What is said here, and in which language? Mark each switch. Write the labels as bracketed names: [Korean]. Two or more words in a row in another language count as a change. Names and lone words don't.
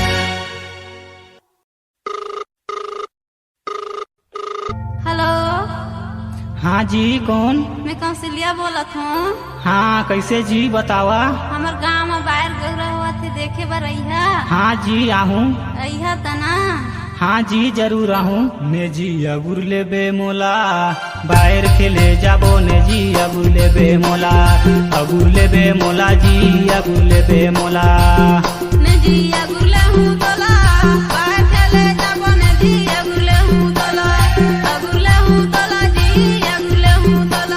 [Chhattisgarhi] हेलो, हाँ जी कौन? मैं कौशल्या बोलत हूँ। हाँ कैसे जी बतावा? हमार गाँव में बाहर गहरा हुआ थे देखे बर अइहा। हाँ जी आहूँ। अइहा तना। हाँ जी जरूर आहूँ। ने जी अगुर ले बे मोला, बाहर खेले जाबो ने जी अगुर ले बे मोला, अगुर ले बे मोला जी अगुर ले बे मोला। ने जी अगुर ले हूँ तोला, बाहर खेले जाबो ने जी अगुर ले हूँ तोला, अगुर ले हूँ तोला जी अगुर ले हूँ तोला।